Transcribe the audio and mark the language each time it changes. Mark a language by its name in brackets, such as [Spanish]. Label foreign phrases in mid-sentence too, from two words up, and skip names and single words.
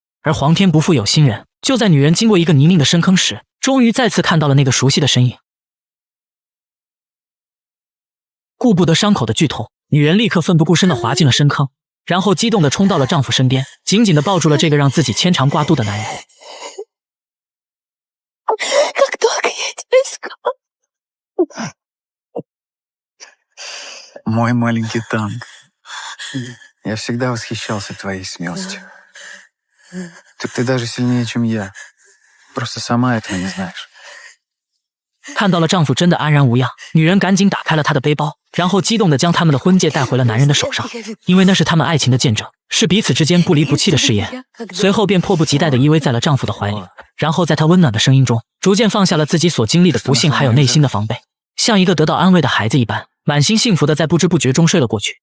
[Chinese] 而皇天不负有心人，就在女人经过一个泥泞的深坑时，终于再次看到了那个熟悉的身影。顾不得伤口的剧痛，女人立刻奋不顾身地滑进了深坑，然后激动地冲到了丈夫身边，紧紧地抱住了这个让自己牵肠挂肚的男人。 [Russian] Мой маленький танк. Я всегда восхищался твоей смелостью. Ты даже сильнее, чем я. Просто сама этого не знаешь. [Chinese] 看到了丈夫真的安然无恙，女人赶紧打开了他的背包，然后激动地将他们的婚戒带回了男人的手上，因为那是他们爱情的见证，是彼此之间不离不弃的誓言。随后便迫不及待地依偎在了丈夫的怀里，然后在他温暖的声音中，逐渐放下了自己所经历的不幸还有内心的防备，像一个得到安慰的孩子一般，满心幸福地在不知不觉中睡了过去。